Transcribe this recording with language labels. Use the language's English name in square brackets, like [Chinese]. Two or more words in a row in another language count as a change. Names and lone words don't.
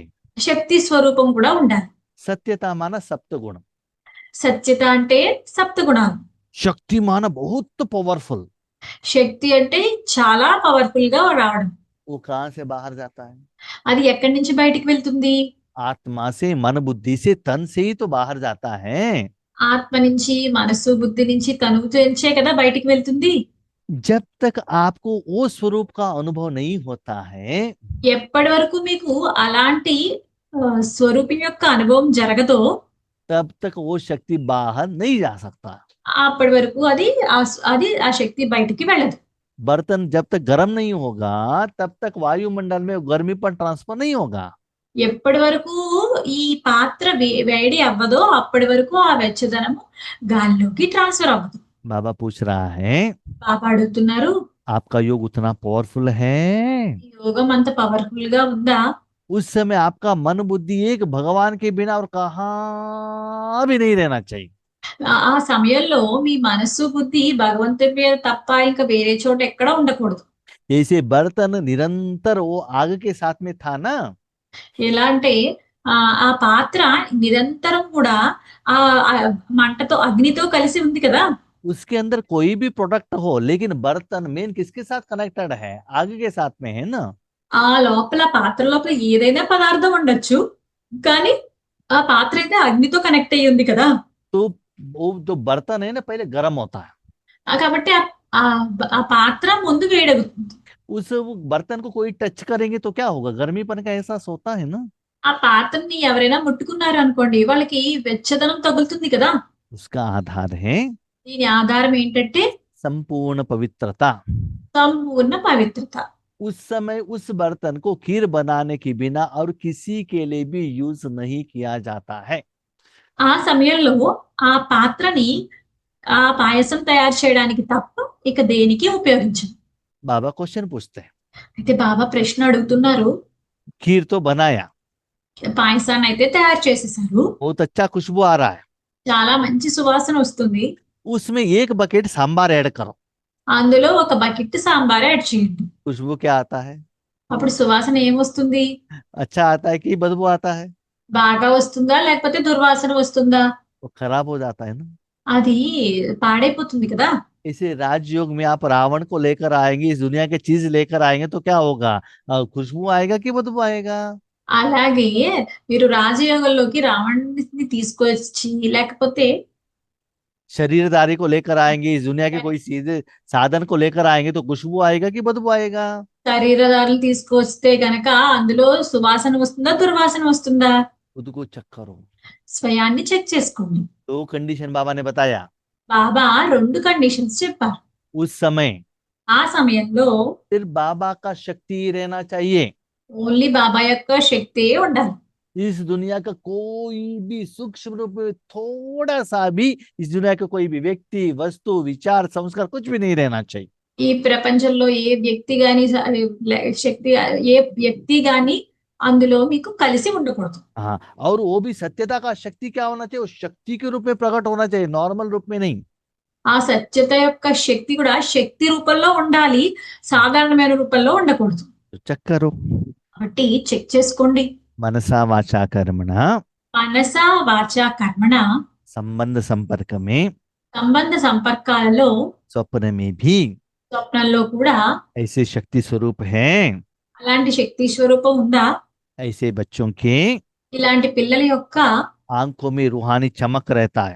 [Telugu] శక్తి స్వరూపం కూడా ఉండాలి. [Hindi] सत्यता माना सप्त गुण, [Telugu] సత్యత అంటే సప్త గుణాలు, [Hindi] शक्ति माना बहुत पावरफुल। [Telugu] శక్తి అంటే చాలా పవర్ఫుల్ గా రావడం. [Hindi] वो कहाँ से बाहर जाता है? [Telugu] అది ఎక్కడి నుంచి బయటికి వెళ్తుంది? [Hindi] आत्मा से, मन बुद्धि से, तन से ही तो बाहर जाता है। [Telugu] ఆత్మ నుంచి, మనసు, బుద్ధి నుంచి, తనువు నుంచే కదా బయటికి వెళ్తుంది. [Hindi] जब तक आपको वो स्वरूप का अनुभव नहीं होता है, [Telugu] ఎప్పటి వరకు మీకు అలాంటి స్వరూపం యొక్క అనుభవం జరగదో [Hindi] तब तक वो शक्ति बाहर नहीं जा सकता। [Telugu] అప్పటి వరకు ఆ శక్తి బయటికి వెళ్ళదు. [Hindi] बर्तन जब तक गर्म नहीं होगा तब तक वायुमंडल में गर्मी पर ट्रांसफर नहीं होगा। [Telugu] ఎప్పటి వరకు ఈ పాత్ర వేడి అవ్వదో అప్పటి వరకు ఆ వెచ్చదనము గాలిలోకి ట్రాన్స్ఫర్ అవ్వదు. [Hindi] बाबा पूछ रहा है, [Telugu] బాబా అడుగుతున్నారు, [Hindi] आपका योग उतना पावरफुल है? [Telugu] ఈ యోగం అంత పవర్ఫుల్ గా ఉందా? [Hindi] उस समय आपका मन बुद्धि एक भगवान के बिना और कहाँ भी नहीं रहना चाहिए। [Telugu] ఆ సమయంలో మీ మనస్సు, బుద్ధి భగవంతుడి మీద తప్ప ఇంకా వేరే చోట ఎక్కడ ఉండకూడదు. [Hindi] जैसे बर्तन निरंतर वो आग के साथ में था ना, [Telugu] ఎలా అంటే ఆ పాత్ర నిరంతరం కూడా ఆ మంటతో, అగ్నితో కలిసి ఉంది కదా. [Hindi] उसके अंदर कोई भी प्रोडक्ट हो, लेकिन बर्तन मेन किसके साथ कनेक्टेड है, आग के साथ में है ना। [Telugu] ఆ లోపల, పాత్ర లోపల ఏదైనా పదార్థం ఉండొచ్చు కానీ ఆ పాత్ర అయితే అగ్నితో కనెక్ట్ అయ్యి ఉంది కదా. [Hindi] तो वो जो बर्तन है ना पहले गर्म होता है। [Telugu] కాబట్టి ఆ పాత్ర ముందు వేడవుతుంది. [Hindi] उस बर्तन को कोई टच करेंगे तो क्या होगा, गर्मीपन का एहसास होता है ना। [Telugu] ఆ పాత్రని ఎవరైనా ముట్టుకున్నారు అనుకోండి, వాళ్ళకి వెచ్చదనం తగులుతుంది కదా. [Hindi] उसका आधार है [Telugu] దీని ఆధారం ఏంటంటే [Hindi] संपूर्ण पवित्रता। [Telugu] సంపూర్ణ పవిత్రత. [Hindi] उस समय उस बर्तन को खीर बनाने के बिना और किसी के लिए भी यूज नहीं किया जाता है। [Telugu] ఆ సమయంలో ఆ పాత్రని ఆ పాయసం తయారు చేయడానికి తప్ప ఇక దేనికి ఉపయోగించను. [Hindi] बाबा क्वेश्चन पूछते हैं, [Telugu] అయితే బాబా ప్రశ్న అడుగుతున్నారు. [Hindi] खीर तो बनाया, [Telugu] పాయసాన్ని అయితే తయారు చేసేసారు. [Hindi] बहुत अच्छा खुशबू आ रहा है, [Telugu] చాలా మంచి సువాసన వస్తుంది. [Hindi] उसमें एक बकेट सांबार ऐड करो, [Telugu] అందులో ఒక బకెట్ సాంబార్ యాడ్ చేయండి. [Hindi] खुशबू क्या आता है? [Telugu] అప్పుడు సువాసన ఏమొస్తుంది? [Hindi] अच्छा आता है कि बदबू आता है? [Telugu] బాగా వస్తుందా లేకపోతే దుర్వాసన వస్తుందా? [Hindi] वो खराब हो जाता है ना। [Telugu] అది పాడైపోతుంది కదా. [Hindi] इसे राजयोग में आप रावण को लेकर आएंगे, इस दुनिया के चीज लेकर आएंगे तो क्या होगा? खुशबू आएगा कि बदबू आएगा? [Telugu] అలాగే మీరు రాజయోగంలోకి రావణుడిని తీసుకొచ్చి లేకపోతే [Hindi] शरीरधारी को लेकर आएंगे, इस दुनिया के कोई सीधे साधन को लेकर आएंगे तो खुशबू आएगा कि बदबू आएगा? [Telugu] శరీరదారులు తీసుకొస్తే గనక అందులో సువాసన వస్తుందా దుర్వాసన వస్తుందా? [Hindi] खुद को चेक करो। [Telugu] స్వయాన్ని చెక్ చేసుకోండి. [Hindi] दो कंडीशन बाबा ने बताया। [Telugu] బాబా 2 కండిషన్స్ చెప్పారు. [Hindi] उस समय [Telugu] ఆ సమయంలో [Hindi] सिर्फ बाबा का शक्ति ही रहना चाहिए, [Telugu] ఓన్లీ బాబా యొక్క శక్తే ఉండాలి. [Hindi] इस दुनिया का कोई भी सूक्ष्म रूप में थोड़ा सा भी इस दुनिया का कोई भी व्यक्ति, वस्तु, विचार, संस्कार कुछ भी नहीं रहना चाहिए। [Telugu] ఈ ప్రపంచంలో ఏ వ్యక్తి గాని శక్తి ఏ వ్యక్తి గాని అందులో మీకు కలిసి ఉండకూడదు. [Hindi] हाँ, और वो भी सत्यता का शक्ति क्या होना चाहिए? वो शक्ति के रूप में प्रकट होना चाहिए, नॉर्मल रूप में नहीं। [Telugu] ఆ సత్యత యొక్క శక్తి కూడా శక్తి రూపంలో ఉండాలి, సాధారణమైన రూపంలో ఉండకూడదు. [Hindi] तो चेक करो। [Telugu] కాబట్టి చెక్ చేసుకోండి. [Hindi] मनसा वाचा कर्मणा [Telugu] మనస వాచ కర్మణ [Hindi] संबंध संपर्क में, [Telugu] సంబంధ సంపర్కాలలో [Hindi] स्वप्न में भी [Telugu] స్వప్నంలో కూడా [Hindi] ऐसे शक्ति स्वरूप हैं। [Telugu] అలాంటి శక్తి స్వరూపం ఉందా? [Hindi] ऐसे बच्चों के [Telugu] ఇలాంటి పిల్లల యొక్క [Hindi] आंखों में रूहानी चमक रहता है,